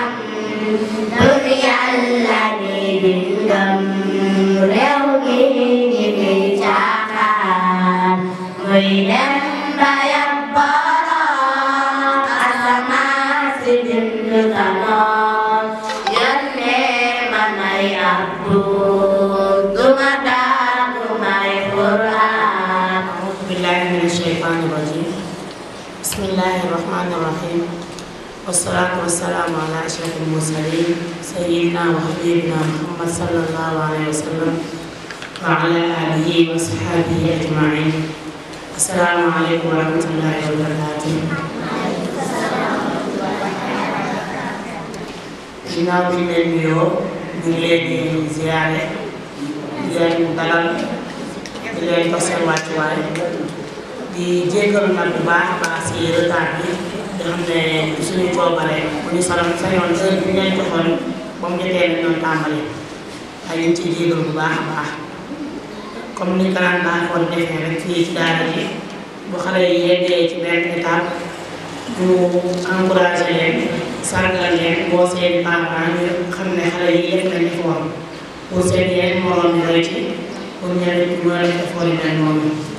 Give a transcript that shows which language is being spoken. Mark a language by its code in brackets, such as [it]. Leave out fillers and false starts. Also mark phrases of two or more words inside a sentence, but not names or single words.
[wo] Buur Yàlla ni bindam réew mi ñi muy caaxaan. Muy dem ba yab borom asamaan si bind kanoon. Yónnee ma may abdu duma daanu may Qur'aan. [ar] أعوذ بالله من الشيطان الرجيم. بسم الله الرحمن الرحيم. والصلاة والسلام على أشرف المرسلين سيدنا وحبيبنا محمد صلى الله عليه وسلم وعلى آله وصحبه أجمعين. السلام عليكم ورحمة الله وبركاته. [wo] ginnaaw bi ñu leen nuyoo ñu ngi leen di ziyaare di leen dalal di leen jox seen wàccuwaay di jéggalu nag bu baax a baax si retard bi nga xam ne suñu coobare bu ñu sañoon heure bi ñu leen joxoon ba mu jotee lañ doon tàmbali waaye ñu ngi ciy jéggalu bu baax a baax comme ni ko daan baaxoon defee rek fii ci daara ji bu xale yi yeggee ci benn étape ñu encouragé leen sargal leen boo seen parents ñu xam ne xale yi def nañ [fr] effort pour [wo] seen yeneen moroom ñu roy ci pour ñeneen ñu mën a def effort yu mel noonu.